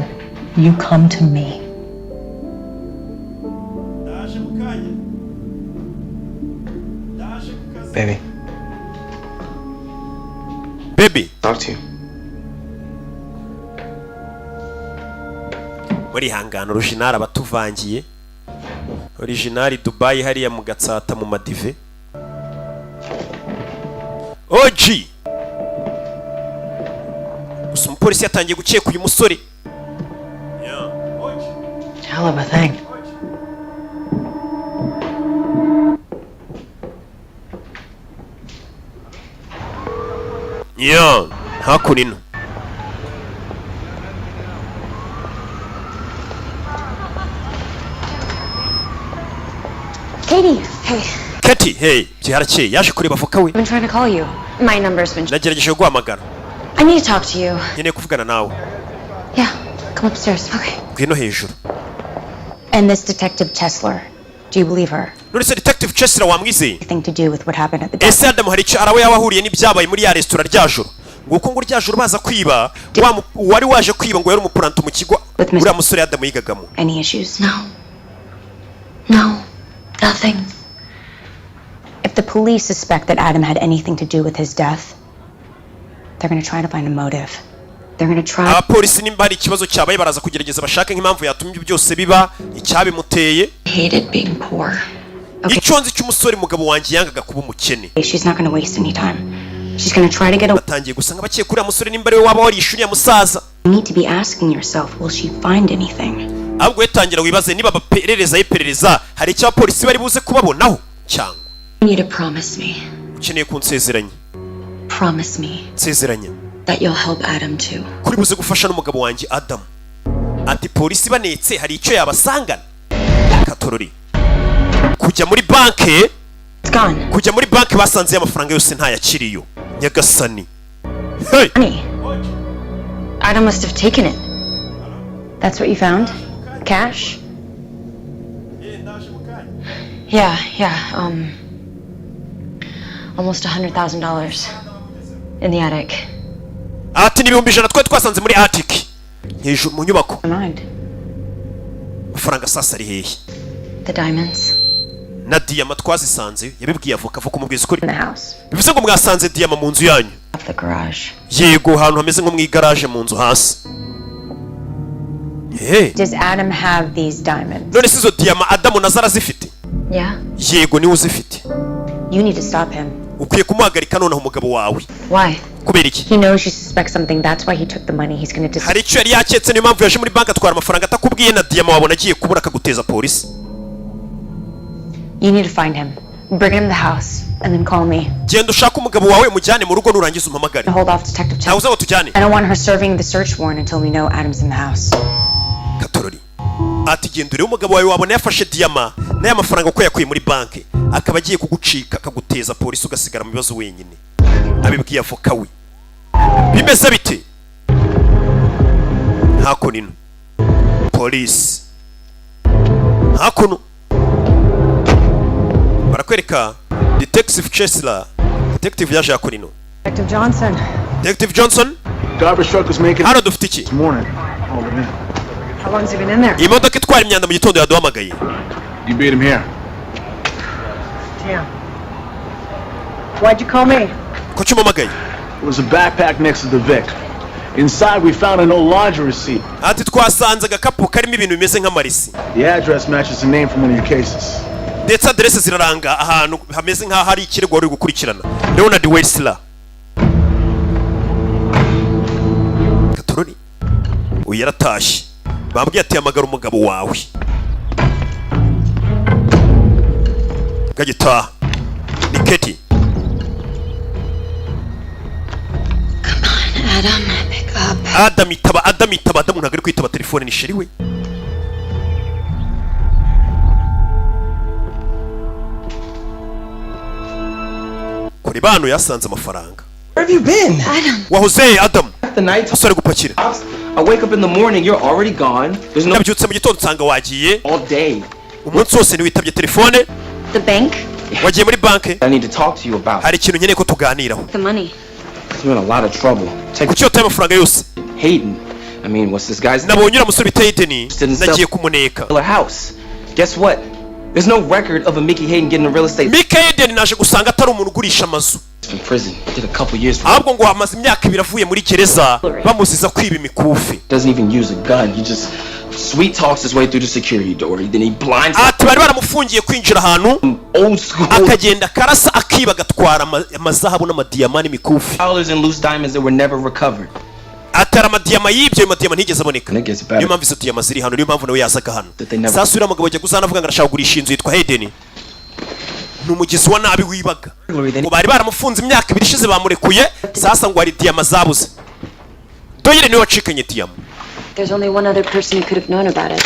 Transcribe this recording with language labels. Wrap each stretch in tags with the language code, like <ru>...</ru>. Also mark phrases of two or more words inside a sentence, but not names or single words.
<en>You come to me. Baby. Baby. Talk to you.</en> <rw>Hangana original abatuvangiye. Original Dubai hariya mu Gatsata mu Madive. OG. Gusa umupolisi yatangiye gukeka uyu musore.</rw> <en>Hell of a thing.</en> <rw>Hakunino.</rw> <en>Katie, hey. Katie,</en> <rw>hey, byarakeye yaje kureba avoka we.</rw> <en>I've been trying to call you. My number's been.</en> <rw>Nagerageje guhamagara.</rw> <en>I need to talk to you.</en> <rw>Nkeneye kuvugana nawe.</rw> <en>Yeah, come upstairs. Okay.</en> <rw>Ngwino hejuru.</rw> <en>And this detective Chesler, do you believe her?</en> <rw>Nurse detective Chesler wamwizeye?</rw> <en>Anything to do with what happened at the.</en> <rw>Ese Adam hari icyo arawe yabahuriye n'ibyabaye muri ya restaurant rya joro. Nguko ngo rya joro baza kwiba, wari waje kwiba ngo yari umupuranto mu kigo. Uriya musore Adam yigagamo.</rw> <en>Any issues? No. No. Nothing. If the police suspect that Adam had anything to do with his death, they're going to try to find a motive. They're going to try.</en> <rw>Abapolisi nimba hari ikibazo cyabaye baraza kugerageza bashaka nk'impamvu yatumye byose biba icyabimuteye.</rw> <en>Hated being poor.</en> <rw>Icyo nzi cy'umusore mugabo wanjye yangaga kuba umukene.</rw> <en>She's not going to waste any time. She's going to try to get away.</en> <rw>Batangiye gusanga bakiye kuri musore nimba ari we waba warishuriye musaza.</rw> <en>You need to be asking yourself, will she find anything?</en> <rw>Ahubwo yatangira wibaze niba baperereza hari icyo abapolisi bari buze kubabonaho cyangwa.</rw> <en>You need to promise me.</en> <rw>Ukeneye kunsezeranya.</rw> <en>Promise me.</en> <rw>Nsezeranya.</rw> <en>That you'll help Adam too.</en> <rw>Kuri buze gufasha n'umugabo wanjye Adam. Ati polisi banetse hari icyo yabasangana. Katorori. Kujya muri banke.</rw> <en>It's gone.</en> <rw>Kujya muri banke basanze amafaranga yose ntayakiriyo. Nyagasani.</rw> <en>Hey. Honey. Adam must have taken it. That's what you found? Cash? Yeah. Almost $100,000 in the attic.</en> <rw>Ati n'ibihumbi 100 twari twasanze muri attic. Hejuru mu nyubako. Amafaranga sasa ari hehe?</rw> <en>The diamonds.</en> <rw>Na diyama twazisanze yabibwiye avoka kumubwiza ukuri. Bivuze ngo mwasanze diyama mu nzu yanyu.</rw> <en>The garage.</en> <rw>Yego ahantu hameze nko mu garage mu nzu hasi.</rw> <en>Hey. Does Adam have these diamonds?</en> <rw>None sizo diyama Adam nazara zifite?</rw> <en>Yeah.</en> <rw>Yego niwe uzifite.</rw> <en>You need to stop him.</en> <rw>Ukwiye kumuhagarika noneho umugabo wawe.</rw> <en>Why?</en> <rw>Kubera iki?</rw> <en>He knows you suspect something. That's why he took the money. He's going to</en> <rw>hari icyo yari yaketse niyo mpamvu yaje muri banki atwara amafaranga atakubwiye na diyama wabona agiye kubura akaguteza polisi.</rw> <en>You need to find him. Bring him to the house and then call me.</en> <rw>Genda ushaka umugabo wawe mujyane mu rugo nurangiza umpamagare.</rw> <en>Hold off Detective Chesler.</en> <rw>Ntawuza tujyane.</rw> <en>I don't want her serving the search warrant until we know Adam's in the house.</en> <rw>Katorori. Ati gendure umugabo wawe wabona yafashe diyama n'aya mafaranga uko yakuye muri banki akaba agiye kugucika akaguteza polisi ugasigara mu bibazo wenyine. Abibwiye avoka we. Bimeze bite? Hakuno polisi. Hakuno. barakwereka Detective Chesler. Detective yaje yakurino.</rw> <en>Detective Johnson. Detective Johnson. Garbage truck was making</en> <rw>hano dufite iki?</rw> <en>this morning. Hold him in. How long's he been in there?</en> <rw>Imodoka itwara imyanda mu gitondo yaduhamagaye.</rw> <en>You beat him here. Damn. Why'd you call me?</en> <rw>Kuki umpamagaye?</rw> <en>It was a backpack next to the Vic. Inside we found an old laundry receipt.</en> <rw>Ati twasanze agakapu karimo ibintu bimeze nk'amarisi.</rw> <en>The address matches the name from one of your cases.</en> <rw>Ndetse aderese ziraranga ahantu hameze nk'aho hari ikirego wari gukurikirana.</rw> <en>Leonard Weissler. Katoroni.</en> <rw>Uyu yaratashye. Bambwiye ati hamagara umugabo wawe. Gagita. Ni Katie.</rw> <en>Adam, pick up.</en> <rw>Adam itaba Adam ntabwo ari kwitaba telefone ni sheri we. Kuri bano yasanze amafaranga.</rw> <en>Where have you been? Adam.</en> <rw>Wahoze Adam.</rw> <en>The night.</en> <rw>Asore gupakira.</rw> <en>I wake up in the morning, you're already gone. There's no</en> <rw>Nabyutse mu gitondo nsanga wagiye.</rw> <en>all day.</en> <rw>Umunsi wose ntiwitabye telefone.</rw> <en>The bank?</en> <rw>Wagiye muri banke.</rw> <en>I need to talk to you about.</en> <rw>Hari ikintu nkeneye ko tuganiraho.</rw> <en>The money. You're in a lot of trouble. Take</en> <rw>Kuki yotaye amafaranga yose? Hayden.</rw> <en>I mean, what's this guy's name?</en> <rw>Nabonye uriya musore bita Hayden. Nagiye kumuneka.</rw> <en>A house. Guess what? There's no record of a Mickey Hayden getting a real estate.</en> <rw>Mickey Hayden naje gusanga atari umuntu ugurisha amazu.</rw> <en>From prison. Did a couple years.</en> <rw>Ahubwo ngo hamaze imyaka 2 avuye muri gereza bamuziza kwiba imikufi.</rw> <en>Doesn't even use a gun. He just sweet talks his way through the security door. Then he blinds.</en> <rw>Ati bari baramufungiye kwinjira ahantu.</rw> <en>Old school.</en> <rw>Akagenda karasa akiba gatwara amazahabu n'amadiyama n'imikufi.</rw> <en>Dollars and loose diamonds that were never recovered.</en> <rw>Atara amadiyama yibyo amadiyama ntigeze aboneka.</rw> <en>And it gets better.</en> <rw>Niyo mpamvu izo diyama ziri hano, niyo mpamvu nawe yazaga hano. Sasa uriya mugabo ajya kuzana avuga ngo arashaka kugurisha inzu yitwa Hayden. N'umugizi wa nabi wibaga. Ngo bari baramufunze imyaka 2 ishize bamurekuye, sasa ngo hari diyama zabuze. Doyire niwe wacikanye diyama.</rw> <en>There's only one other person who could have known about it.</en>